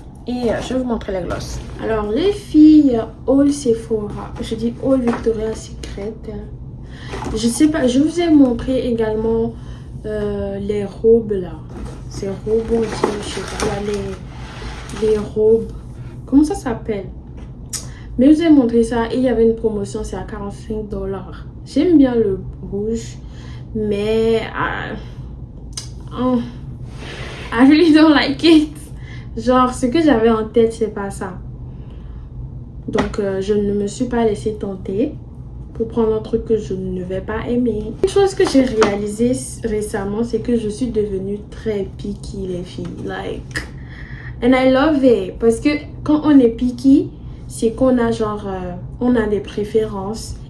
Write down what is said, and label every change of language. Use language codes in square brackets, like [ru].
[fr] Et je vais vous montrer les glosses. Alors les filles, All Sephora, je dis All Victoria's Secret. Je sais pas, je vous ai montré également les robes là. Ces robes, je sais pas, les robes. Comment ça s'appelle? Mais je vous ai montré ça et il y avait une promotion, c'est à 45 $. J'aime bien le rouge, mais [en] I really don't like it. [fr] Genre, ce que j'avais en tête, c'est pas ça. Donc, je ne me suis pas laissée tenter pour prendre un truc que je ne vais pas aimer. Une chose que j'ai réalisé récemment, c'est que je suis devenue très picky, les filles. [en] Like, and I love it. [fr] Parce que quand on est picky, c'est qu'on a genre, on a des préférences.